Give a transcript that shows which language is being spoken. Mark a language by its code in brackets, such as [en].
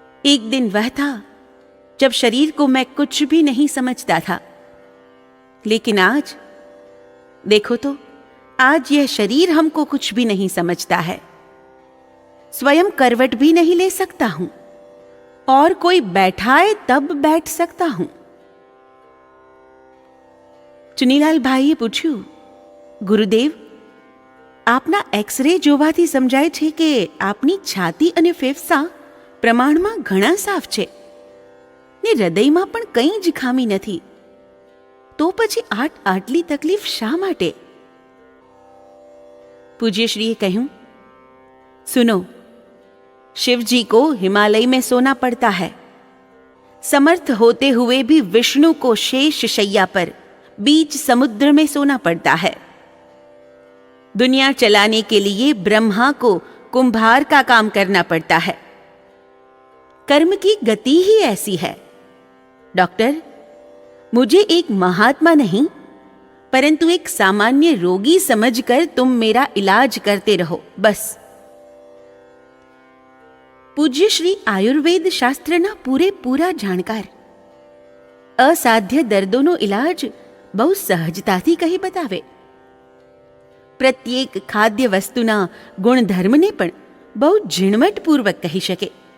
[hi] एक दिन वह था जब शरीर को मैं कुछ भी नहीं समझता था, लेकिन आज देखो तो, आज यह शरीर हमको कुछ भी नहीं समझता है। स्वयं करवट भी नहीं ले सकता हूं, और कोई बैठाए तब बैठ सकता हूं। [gu] ચુનીલાલ ભાઈએ પૂછ્યું, ગુરુદેવ, આપના એક્સરે જોવાથી સમજાય છે કે આપની છાતી અને ફેફસા પ્રમાણમાં ઘણા સાફ છે ને હૃદયમાં પણ કંઈ જ ખામી નથી, તો પછી આટલી તકલીફ શા માટે? પૂજ્યશ્રીએ કહ્યું, [hi] सुनो, शिव जी को हिमालय में सोना पड़ता है। समर्थ होते हुए भी विष्णु को शेष शैया पर बीच समुद्र में सोना पड़ता है। दुनिया चलाने के लिए ब्रह्मा को कुंभार का काम करना पड़ता है। कर्म की गति ही ऐसी है। डॉक्टर, मुझे एक महात्मा नहीं परंतु एक सामान्य रोगी समझकर तुम मेरा इलाज करते रहो, बस। [gu] પૂજ્ય શ્રી આયુર્વેદ શાસ્ત્રના પૂરેપૂરા જાણકાર અસાધ્ય દર્દોનો ઇલાજ બહુ સહજતાથી કહી બતાવે. પ્રત્યેક ખાદ્ય વસ્તુના ગુણધર્મને પણ બહુ ઝીણવટપૂર્વક કહી શકે.